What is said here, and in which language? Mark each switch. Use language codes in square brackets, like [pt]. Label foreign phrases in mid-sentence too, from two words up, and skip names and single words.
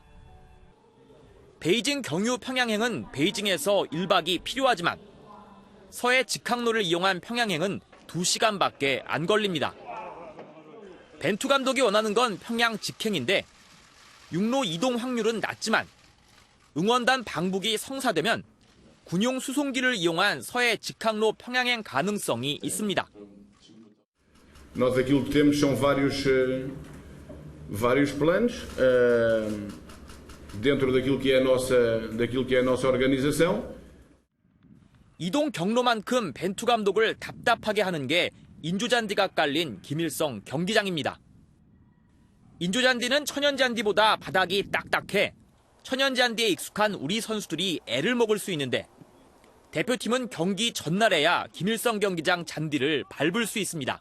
[ko] 베이징 경유 평양행은 베이징에서 1박이 필요하지만 서해 직항로를 이용한 평양행은 2시간밖에 안 걸립니다. 벤투 감독이 원하는 건 평양 직행인데 육로 이동 확률은 낮지만 응원단 방북이 성사되면 군용 수송기를 이용한 서해 직항로 평양행 가능성이 있습니다. [pt] Nós aquilo que temos são vários planos dentro daquilo que é a nossa organização. [ko] 이동 경로만큼 벤투 감독을 답답하게 하는 게 인조잔디가 깔린 김일성 경기장입니다. 인조잔디는 천연잔디보다 바닥이 딱딱해 천연잔디에 익숙한 우리 선수들이 애를 먹을 수 있는데 대표팀은 경기 전날에야 김일성 경기장 잔디를 밟을 수 있습니다.